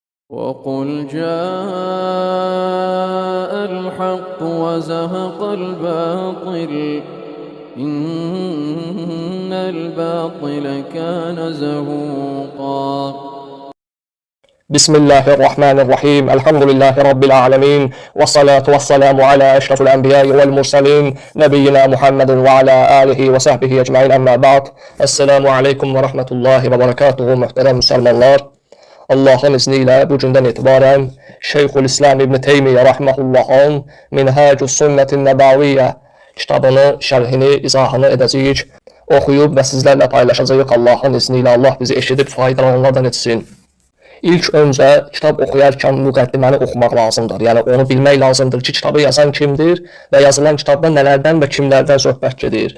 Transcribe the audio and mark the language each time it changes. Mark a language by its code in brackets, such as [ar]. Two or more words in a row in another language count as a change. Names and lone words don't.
[ar] وقل جاء الحق وزهق الباطل إن الباطل كان زهوقا. بسم الله الرحمن الرحيم. الحمد لله رب العالمين، والصلاة والسلام على أشرف الأنبياء والمرسلين نبينا محمد وعلى آله وصحبه أجمعين. أما بعد. السلام عليكم ورحمة الله وبركاته. [tr] Muhterem Müslümanlar, Allah'ın izniyle bugünden itibaren Şeyhülislam İbn Teymiyye Rahimahullah'ın Minhacus Sünnetin Nebaviyye kitabını, [az] şərhini, izahını edəcəyik, oxuyub və sizlərlə paylaşacağıq [tr] Allah'ın izniyle. [az] Allah bizi eşidib faydalananlardan etsin. İlk öncə kitab oxuyarkən müqəddiməni oxumaq lazımdır. Yəni onu bilmək lazımdır ki, kitabı yazan kimdir və yazılan kitabda nələrdən və kimlərdən söhbət gedir.